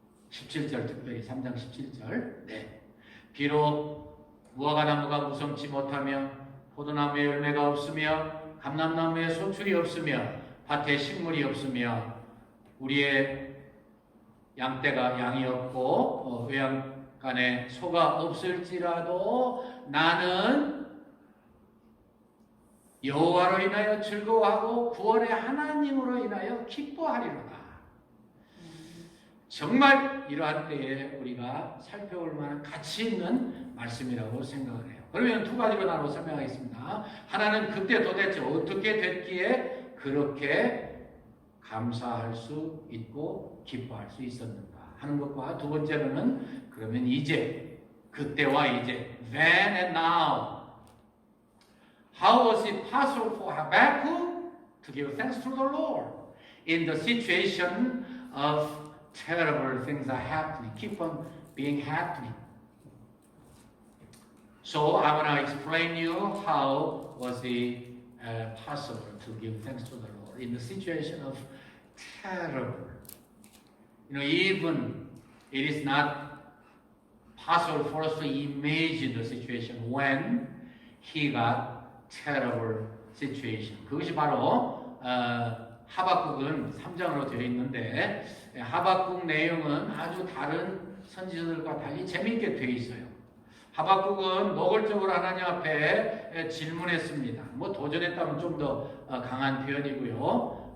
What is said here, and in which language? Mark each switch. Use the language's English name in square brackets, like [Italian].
[Korean] 17절 특별히 3장 17절. 네. 비록 무화과나무가 무성치 못하며 포도나무에 열매가 없으며 감람나무에 소출이 없으며 밭에 식물이 없으며 우리의 양떼가 양이 없고 외양간에 소가 없을지라도 나는 여호와로 인하여 즐거워하고 구원의 하나님으로 인하여 기뻐하리로다. 정말 이러한 때에 우리가 살펴볼 만한 가치 있는 말씀이라고 생각을 해요. 그러면 두 가지로 나눠 설명하겠습니다. 하나는 그때 도대체 어떻게 됐기에 그렇게 감사할 수 있고 기뻐할 수 있었는가 하는 것과 두 번째로는 그러면 이제 그때와 이제 [English] then and now how was it possible for Habakkuk to give thanks to the Lord in the situation of terrible things are happening, keep on being happening. So I want to explain you how was it possible to give thanks to the Lord in the situation of terrible. Even it is not possible for us to imagine the situation when he got terrible situation. [Korean] 그것이 바로 하박국은 3장으로 되어 있는데 하박국 내용은 아주 다른 선지서들과 달리 재미있게 되어 있어요. 하박국은 노골적으로 하나님 앞에 질문했습니다. 도전했다면 좀 더 강한 표현이고요.